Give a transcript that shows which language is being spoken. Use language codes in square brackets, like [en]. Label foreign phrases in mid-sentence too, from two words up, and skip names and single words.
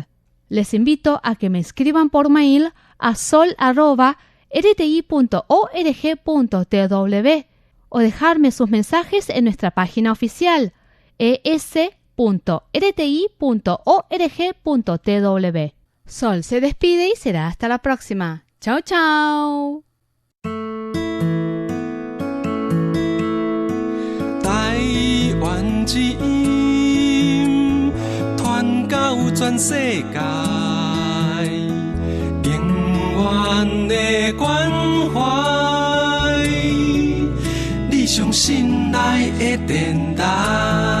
[es] Les invito a que me escriban por mail a sol@rti.org.tw o dejarme sus mensajes en nuestra página oficial es.rti.org.tw. Sol se despide y será hasta la próxima. ¡Chao, chao! [zh] 之音，传到全世界，永远的关怀，你上心爱的电台。